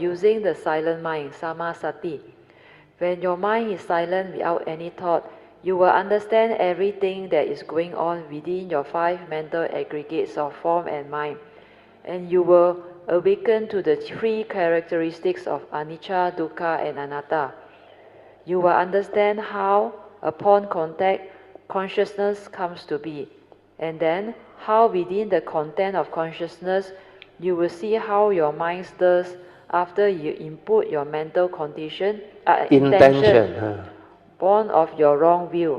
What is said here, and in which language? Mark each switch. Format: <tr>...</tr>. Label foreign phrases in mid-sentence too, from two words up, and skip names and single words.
<en>Using the silent mind, samasati. When your mind is silent without any thought, you will understand everything that is going on within your 5 mental aggregates of form and mind. And you will awaken to the 3 characteristics of anicca, dukkha, and anatta. You will understand how, upon contact, consciousness comes to be. And then, how within the content of consciousness, you will see how your mind stirs after you input your mental condition, intention, born of your wrong view.</en>